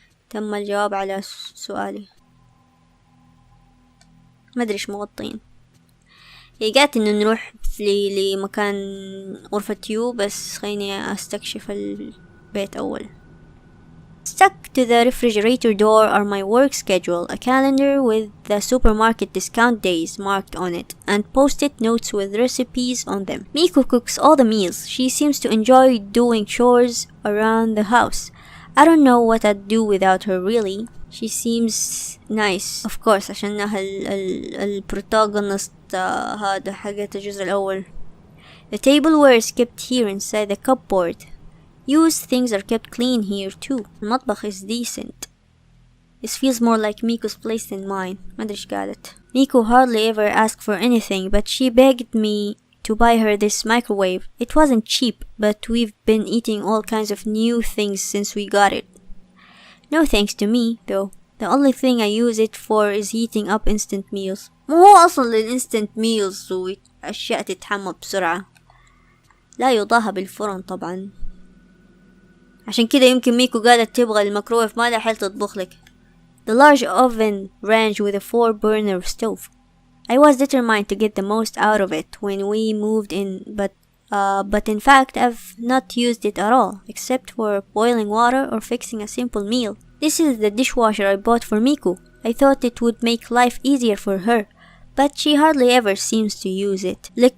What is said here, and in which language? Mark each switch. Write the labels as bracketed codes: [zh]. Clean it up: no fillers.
[ar] تم الجواب على سؤالي. ما أدري إيش مغطين. هي قالت إنه نروح لمكان غرفة يو، بس خليني أستكشف البيت أول. [en] Stuck to the refrigerator door are my work schedule, a calendar with the supermarket discount days marked on it, and post-it notes with recipes on them. Miku cooks all the meals. She seems to enjoy doing chores around the house. I don't know what I'd do without her really. She seems nice, of course, [ar] عشانها البروتاغونست هذا حقت الجزء الأول. [en] The tableware is kept here inside the cupboard. Used things are kept clean here too. المطبخ is decent. This feels more like Miko's place than mine. [ar] ما أدري إيش قالت. [en] Miko hardly ever asked for anything, but she begged me to buy her this microwave. It wasn't cheap, but we've been eating all kinds of new things since we got it. No thanks to me, though. The only thing I use it for is heating up instant meals. [ar] مو هو أصلا الانستنت meals وأشياء تتحمى بسرعة. لا يضاهى بالفرن طبعا. عشان كده يمكن ميكو قالت تبغى الميكرويف ما لها حل تطبخ لك. [en] The large oven range with a 4-burner stove. I was determined to get the most out of it when we moved in, but in fact I've not used it at all, except for boiling water or fixing a simple meal. This is the dishwasher I bought for Miku. I thought it would make life easier for her, but she hardly ever seems to use it.